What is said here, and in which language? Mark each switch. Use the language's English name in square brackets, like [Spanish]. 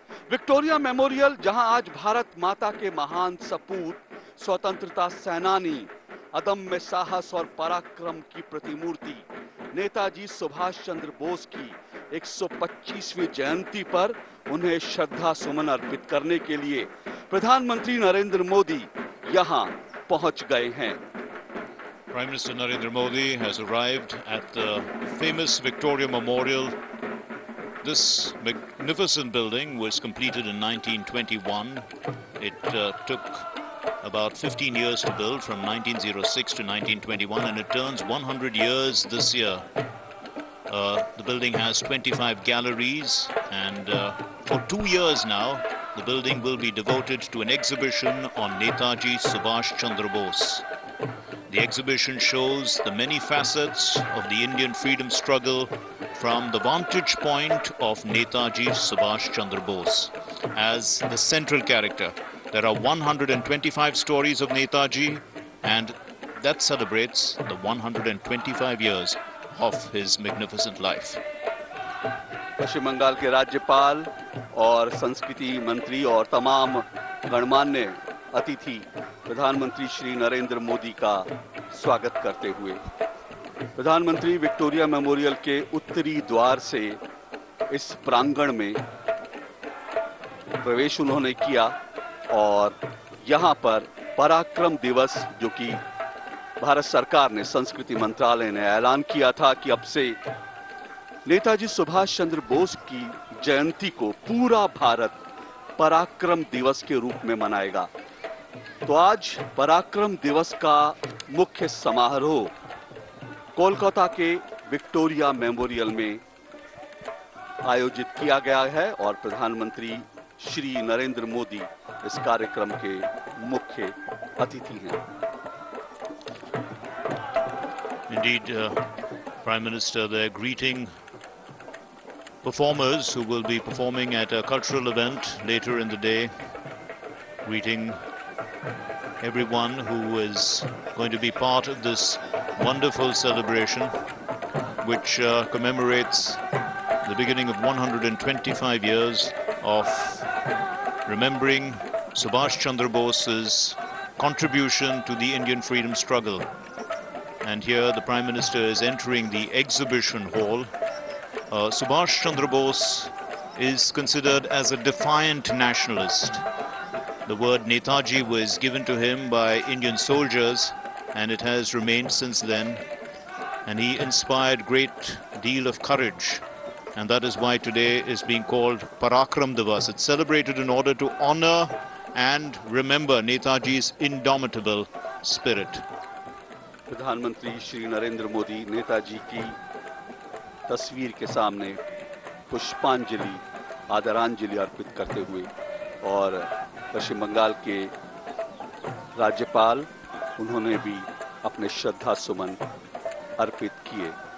[Hindi] Victoria memorial, जहां आज भारत माता के महान सपूत, स्वतंत्रता सेनानी, अदम्य साहस और पराक्रम की प्रतिमूर्ति नेताजी सुभाष चंद्र बोस की 125वीं जयंती पर उन्हें श्रद्धा सुमन अर्पित करने के लिए प्रधानमंत्री नरेंद्र मोदी यहां पहुंच गए हैं। [English] Prime Minister Narendra Modi has arrived at the famous Victoria Memorial. This magnificent building was completed in 1921. It took about 15 years to build, from 1906 to 1921, and it turns 100 years this year. The building has 25 galleries, and for 2 years now, the building will be devoted to an exhibition on Netaji Subhash Chandra Bose. The exhibition shows the many facets of the Indian freedom struggle from the vantage point of Netaji Subhash Chandra Bose as the central character. There are 125 stories of Netaji, and that celebrates the 125 years of his magnificent life. [Hindi] पश्चिम बंगाल के राज्यपाल और संस्कृति मंत्री और तमाम गणमान्य अतिथि प्रधानमंत्री श्री नरेंद्र मोदी का स्वागत करते हुए प्रधानमंत्री विक्टोरिया मेमोरियल के उत्तरी द्वार से इस प्रांगण में प्रवेश उन्होंने किया और यहां पर पराक्रम दिवस, जो कि भारत सरकार ने, संस्कृति मंत्रालय ने ऐलान किया था कि अब से नेताजी सुभाष चंद्र बोस की जयंती को पूरा भारत पराक्रम दिवस के रूप में मनाएगा। तो आज पराक्रम दिवस का मुख्य समारोह कोलकाता के विक्टोरिया मेमोरियल में आयोजित किया गया है और प्रधानमंत्री श्री नरेंद्र मोदी इस कार्यक्रम के मुख्य अतिथि हैं। [English] Indeed, Prime Minister, they're greeting performers who will be performing at a cultural event later in the day, greeting everyone who is going to be part of this wonderful celebration, which commemorates the beginning of 125 years of remembering Subhash Chandra Bose's contribution to the Indian freedom struggle. And here the Prime Minister is entering the exhibition hall. Subhash Chandra Bose is considered as a defiant nationalist. The word Netaji was given to him by Indian soldiers, and it has remained since then. And he inspired great deal of courage. And that is why today is being called Parakram Divas. It's celebrated in order to honor and remember Netaji's indomitable spirit. [Hindi] प्रधानमंत्री श्री नरेंद्र मोदी नेताजी की तस्वीर के सामने पुष्पांजलि, आदरांजलि अर्पित करते हुए और पश्चिम बंगाल के राज्यपाल, उन्होंने भी अपने श्रद्धा सुमन अर्पित किए।